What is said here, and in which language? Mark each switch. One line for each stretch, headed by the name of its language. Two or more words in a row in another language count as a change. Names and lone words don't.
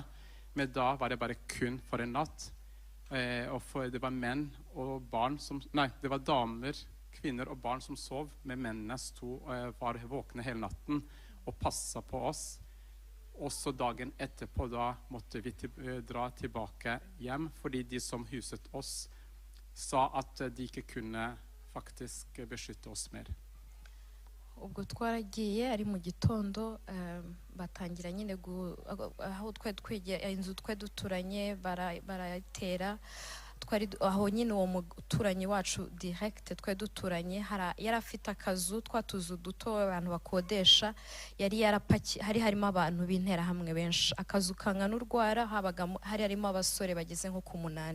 Norwegian: Men da var det bare kun for en natt. Og det var menn og barn det var damer, kvinner og barn som sov, men mennene var våkne hele natten og passet på oss. Og så dagen etterpå da måtte vi dra tilbake hjem, fordi de som huset oss sa at de ikke kunne faktisk beskytte oss mer.
Kinyarwanda: Ubwo twaragiye ari mu gitondo, batangira nyine aho inzu twari duturanye barayitera, aho nyine uwo muturanyi wacu direct twari duturanye yari afite akazu, twatuzu duto abantu bakodesha, hari harimo abantu b'intera hamwe benshi, akazu kangana urwara, hari harimo abasore bageze nko ku 8.